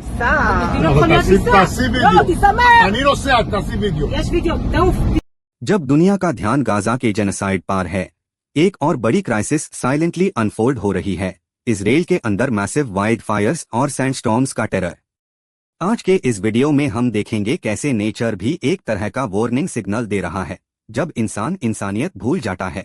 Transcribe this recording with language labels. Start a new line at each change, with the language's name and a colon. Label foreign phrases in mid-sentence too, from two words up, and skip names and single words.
Hebrew: טיסה. לא, יכול להיות טיסה. תעשי וידאו. לא, טיסה מה? אני נוסע, תעשי וידאו. יש וידאו, תעוף.
Hindi: जब दुनिया का ध्यान गाजा के जेनोसाइड पर है, एक और बड़ी क्राइसिस
English: silently unfold
Hindi: हो रही है। इजराइल के अंदर
English: massive wild fires
Hindi: और सैंडस्टॉर्म्स का टेरर। आज के इस वीडियो में हम देखेंगे कैसे नेचर भी एक तरह का
English: warning signal
Hindi: दे रहा है जब इंसान इंसानियत भूल जाता है।